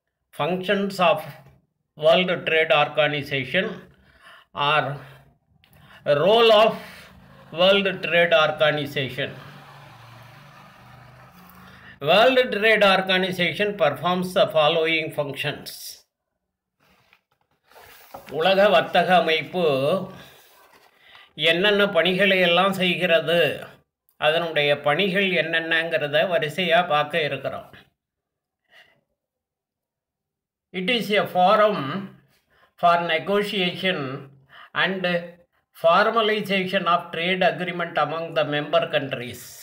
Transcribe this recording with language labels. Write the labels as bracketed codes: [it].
[en] Functions of World Trade Organization or role of World Trade Organization. World Trade Organization performs the following functions. [ta] உலக வர்த்தக அமைப்பு என்னென்ன பணிகளை எல்லாம் செய்கிறது, அதனுடைய பணிகள் என்னென்னங்கிறத வரிசையாக பார்க்க இருக்கிறோம். [en] It is a forum for negotiation and formalization of trade agreement among the member countries.